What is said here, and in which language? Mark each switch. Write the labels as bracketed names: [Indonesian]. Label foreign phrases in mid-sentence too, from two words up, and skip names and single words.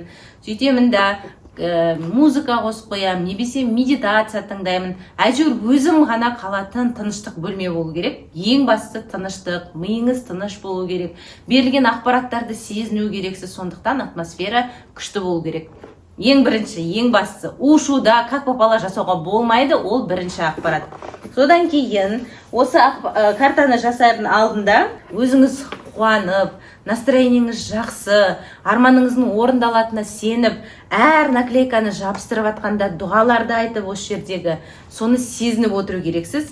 [Kazakh] Сөйтемін да музыка қосып қоямын, немесе медитация тыңдаймын. Әйтеуір өзім ғана қалатын тыныштық бөлме болу керек. Ең бастысы тыныштық, миыңыз тыныш болу керек. Берілген ақпараттарды сезіну керексіз, сондықтан атмосфера күшті болу керек. Ең бірінші, ең бастысы, у-шуда [Russian] как попало [Kazakh] жасауға болмайды, ол бірінші ақпарат. Содан кейін осы картаны жасардың алдында өзіңіз қуанып, настроениеңіз жақсы, арманыңыздың орындалатынына сеніп, әр наклейканы жабыстырып атқанда дұғаларды айтып осы жердегі, соны сезініп отыру керексіз.